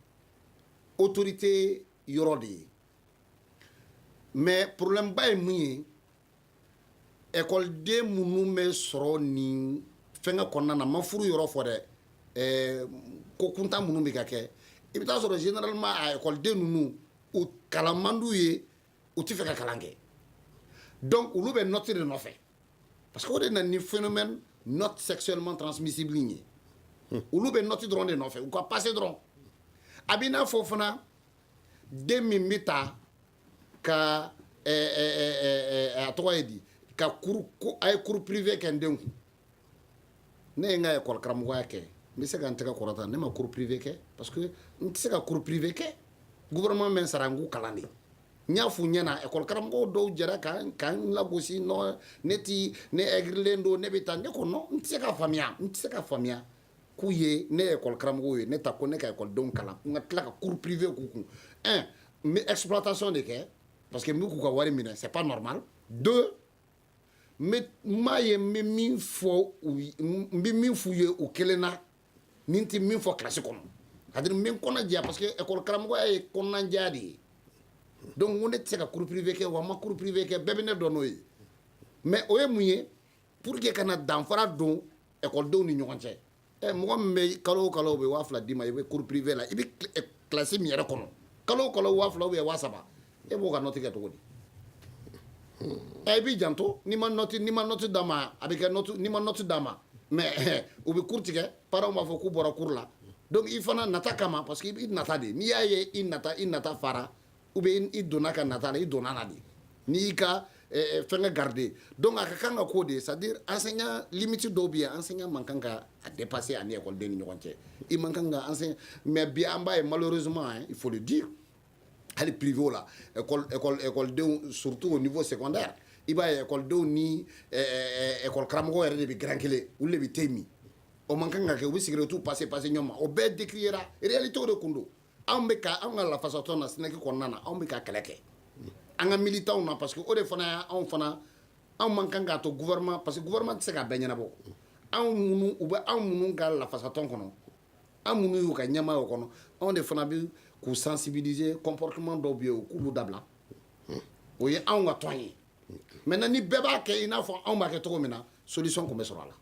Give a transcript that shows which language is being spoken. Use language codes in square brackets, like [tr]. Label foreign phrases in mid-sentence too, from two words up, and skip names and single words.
[bm] autorité yɔrɔ de ye [fr] mais problème [bm] ba ye mun ye écoleden minnu bɛ sɔrɔ nin fɛngɛ kɔnɔna na ma furu yɔrɔ fɔ dɛ ko kuntan minnu bɛ ka kɛ i bɛ taa sɔrɔ généralement a écoleden ninnu u kalan man d'u ye u tɛ fɛ ka kalan kɛ donc olu bɛ note de nɔfɛ parce que o de na ni [fr] phénomène note sexuellement transmissible [bm] ye olu bɛ note dɔrɔn de nɔfɛ u ka passer dɔrɔn a bɛ i n'a fɔ fana den min bɛ ta ka a tɔgɔ ye di ka cours ko a ye [fr] cours privé [bm] kɛ n den kun ne ye n ka école karamɔgɔya kɛ n bɛ se ka n tɛgɛ kɔrɔta ne ma [fr] cours privé [bm] kɛ parce que n tɛ se ka [fr] cours privé [bm] kɛ gouvernement bɛ n sara n k'u kalan de n y'a f'u ɲɛna école karamɔgɔw dɔw jɛra ka n lagosi non ne ɛgirilen don ne bɛ taa ne ko non n tɛ se ka faamuya k'u ye ne ye école karamɔgɔw ye ne ta ko ne ka écoledenw kalan n ka tila ka [fr] cours privé [bm] k'u kun un n bɛ exploitation de kɛ parce que n bɛ k'u ka wari minɛ [fr] c'est pas normal deux [bm] n m'a ye n bɛ min f'u ye u kelen na ni n tɛ min fɔ kilasi kɔnɔ c'est-à-dire n bɛ n kɔnɔ jɛya parce que école karamɔgɔya ye kɔnɔnajɛya de ye donc n ko ne tɛ se ka [fr] cours privé [bm] kɛ wa n ma [fr] cours privé [bm] kɛ bɛɛ bɛ ne dɔn n'o ye mais o ye mun ye [fr] pour que [bm] ka na danfara don écoledenw ni ɲɔgɔn cɛ mɔgɔ min bɛ kalo o kalo u bɛ 2000 d'i ma i bɛ cours privé la i bɛ classe min yɛrɛ kɔnɔ kalo o kalo 2000 [fr] ou bien [bm] 3000 e b'o ka note kɛ cogo di i b'i janto n'i ma note d'a ma a bɛ kɛ note n'i ma note d'a ma mais u bɛ cours tigɛ parents b'a fɔ k'u bɔra cours la donc i fana nata kama parce que i nata de n'i y'a ye i nata fara ou bien i donna ka nata la i donna na de n'i y'i ka fɛngɛ garder donc a ka kan ka k'o de [fr] c'est-à-dire enseignant limite [bm] dɔw bɛ yen enseignant man kan ka a dépasser ani écoleden ni ɲɔgɔn cɛ i man kan ka enseignant mais bi an b'a ye [fr] malheureusement il faut le dire [bm] hali privé la écoledenw surtout au niveau secondaire i b'a ye écoledenw ni école karamɔgɔ yɛrɛ de bɛ grand kelen olu de bɛ thé min o man kan ka kɛ u bɛ [fr] cigarette passer [bm] ɲɔgɔn ma o bɛɛ décriera réalité o de kun don anw ka lafasatɔ na Sénégal kɔnɔna na anw bɛ ka kɛlɛ kɛ an ka militants na parce que o de fana anw man kan k'a to gouvernement parce que gouvernement tɛ se ka bɛɛ ɲɛnabɔ anw minnu ka lafasatɔn kɔnɔ anw minnu y'u ka ɲɛmaa o kɔnɔ anw de fana bɛ k'u [fr] sensibiliser comportement [bm] dɔw bɛ yen u k'olu dabila o ye anw ka tɔn ye maintenant ni bɛɛ b'a kɛ i n'a fɔ anw b'a kɛ cogo min na solution tun bɛ sɔrɔ a la.